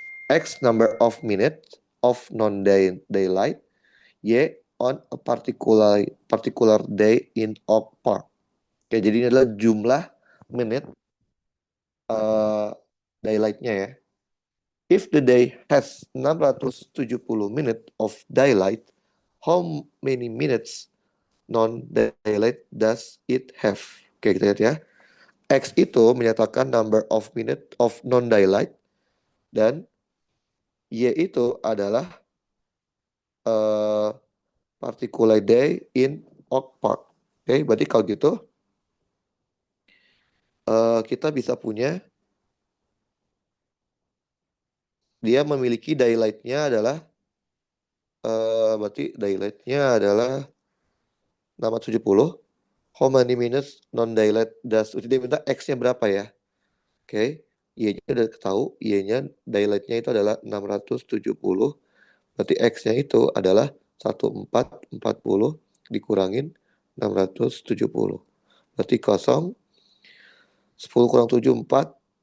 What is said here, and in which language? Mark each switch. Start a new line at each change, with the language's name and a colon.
English: X number of minutes of non-daylight, Y on a particular day in Oak Park.
Indonesian: Oke, jadi ini adalah jumlah menit daylightnya ya.
English: If the day has 670 minutes of daylight, how many minutes non-daylight does it have?
Indonesian: Oke, kita lihat ya. X itu menyatakan
English: number of minute of non-daylight
Indonesian: dan Y itu adalah
English: particular day in Oak Park.
Indonesian: Oke, berarti kalau gitu kita bisa punya dia memiliki daylightnya adalah berarti daylightnya adalah 670.
English: How many minutes non-daylight does?
Indonesian: Dia minta X-nya berapa ya? Oke, Y-nya udah tahu, Y-nya daylightnya itu adalah 670. Berarti X-nya itu adalah 1440 dikurangin 670. Berarti kosong. 10 kurang 7, 4.